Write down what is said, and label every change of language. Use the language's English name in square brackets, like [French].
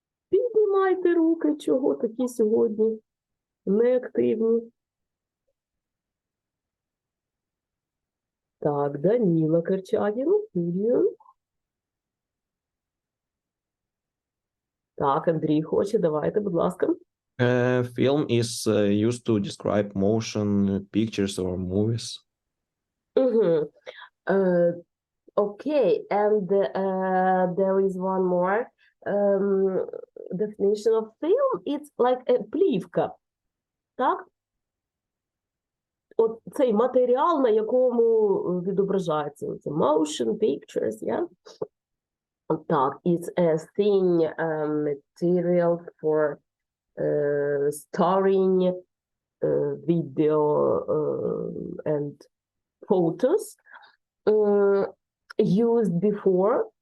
[Ukrainian] Піднімайте руки, чого такі сьогодні неактивні. Так, Даніла Корчагін, Юрію. Так, Андрій хоче, давайте, будь ласка. [English] Film is used to describe motion, pictures, or movies. Okay, and there is one more definition of film. It's like a плівка. [Ukrainian] Так? От цей матеріал, на якому відображається це [English] motion pictures, yeah? Так, it's a thin material for storing video and photos used before.